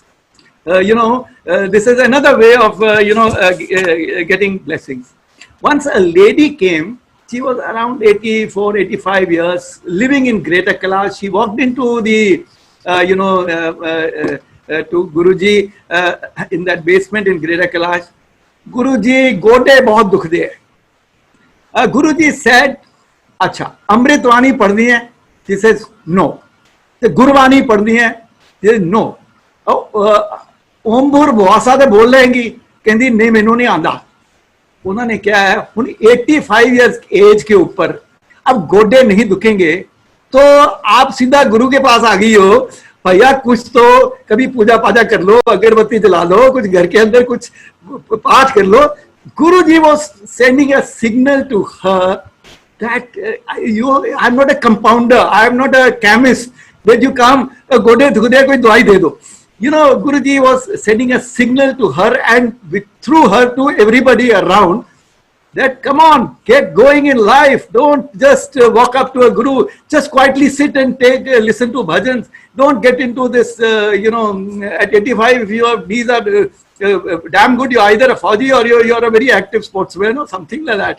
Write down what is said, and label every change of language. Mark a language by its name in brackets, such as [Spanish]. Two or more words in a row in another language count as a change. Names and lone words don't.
[English] This is another way of, getting blessings. Once a lady came, she was around 84, 85 years, living in Greater Kailash. She walked into the, to Guruji in that basement in Greater Kailash. [Punjabi] ਗੁਰੂਜੀ, ਗੋਡੇ ਬਹੁਤ ਦੁਖਦੇ ਹੈ. [English] Guruji said, Acha, [Hindi] अमृतवाणी पढ़नी है? [English] She says, no. The [Hindi] गुरबाणी पढ़नी है? [English] She says, no. [Hindi] ओम भूर भुआसा तो बोल लेंगी, कहती नहीं [Punjabi] ਮੈਨੂੰ ਨਹੀਂ ਆਂਦਾ। [Hindi] उन्होंने क्या है, [English] 85 years age [Hindi] के ऊपर अब गोडे नहीं दुखेंगे तो आप सीधा गुरु के पास आ गई हो, भैया कुछ तो कभी पूजा पाजा कर लो, अगरबत्ती जला लो, कुछ घर के अंदर कुछ पाठ कर लो। [English] गुरु जी was sending a signal to her that I'm not a compounder, I'm not a chemist, that you come [Punjabi] ਗੋਡੇ ਦੁਖਦੇ ਕੋਈ ਦਵਾਈ ਦੇ ਦੋ। [English] Guruji was sending a signal to her and through her to everybody around that come on, get going in life. Don't just walk up to a guru, just quietly sit and listen to bhajans. Don't get into this, at 85, if these are damn good, you're either a Fauji or you're a very active sportsman or something like that.